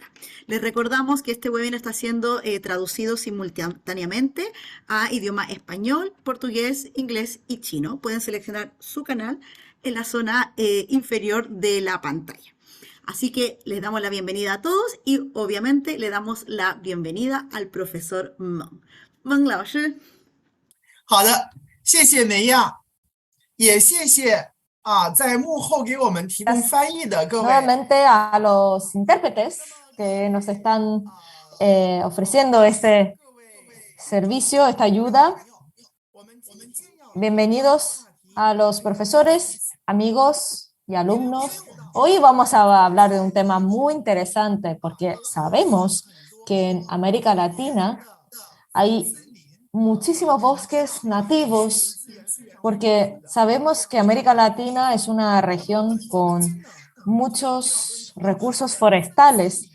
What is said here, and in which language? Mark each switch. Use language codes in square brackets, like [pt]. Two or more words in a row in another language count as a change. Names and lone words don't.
[es] Les recordamos que este webinar está siendo traducido simultáneamente a idioma español, portugués, inglés y chino. Pueden seleccionar su canal en la zona inferior de la pantalla. Así que les damos la bienvenida a todos y obviamente le damos la bienvenida al profesor Meng. [zh] Meng 老师，好的，谢谢梅亚，也谢谢在幕后给我们提供 [es] Gracias [zh] 翻译的各位。 [es] nuevamente a los intérpretes que nos están ofreciendo este servicio, esta ayuda. Bienvenidos a los profesores, amigos y alumnos. Hoy vamos a hablar de un tema muy interesante porque sabemos que en América Latina hay muchísimos bosques nativos, porque sabemos que América Latina es una región con muchos recursos forestales.